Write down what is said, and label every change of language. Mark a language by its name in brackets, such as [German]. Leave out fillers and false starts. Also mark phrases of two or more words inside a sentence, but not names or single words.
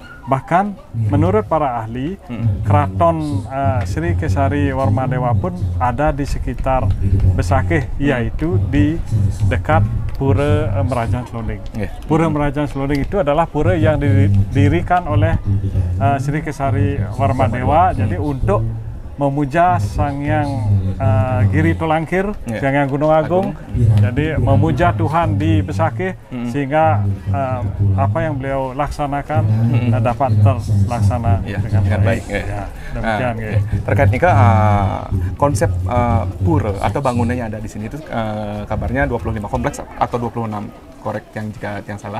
[Indonesian] Bahkan menurut para ahli, keraton Sri Kesari Warmadewa pun ada di sekitar Besakih, yaitu di dekat Pura Merajang Selonding. Pura Merajang Selonding itu adalah pura yang didirikan oleh Sri Kesari Warmadewa. Jadi untuk memuja Sang Hyang Giri Tolangkir, Sang Hyang Gunung Agung. Jadi memuja Tuhan di Besakih sehingga apa yang beliau laksanakan dapat terlaksana dengan baik. Ya, demikian. Terkait nikah konsep pura atau bangunan yang ada di sini itu kabarnya 25 kompleks atau 26, korek jika yang salah.